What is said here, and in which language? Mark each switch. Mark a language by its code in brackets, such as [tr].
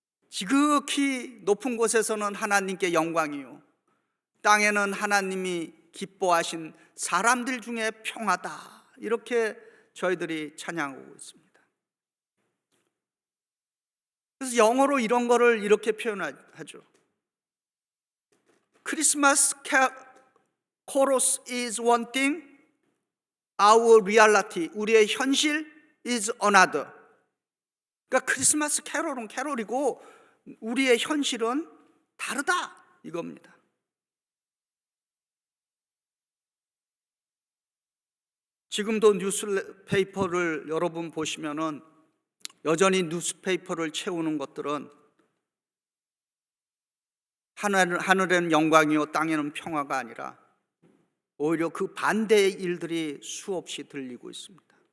[ko] 지극히 높은 곳에서는 하나님께 영광이요 땅에는 하나님이 기뻐하신 사람들 중에 평화다, 이렇게 저희들이 찬양하고 있습니다. 그래서 영어로 이런 거를 이렇게 표현하죠. [en] 크리스마스 chorus is one thing, our reality, [ko] 우리의 현실 [en] is another. [ko] 그러니까 크리스마스 캐롤은 캐롤이고 우리의 현실은 다르다, 이겁니다. 지금도 뉴스페이퍼를 여러분 보시면은 여전히 뉴스페이퍼를 채우는 것들은 하늘에는 영광이요 땅에는 평화가 아니라 오히려 그 반대의 일들이 수없이 들리고 있습니다.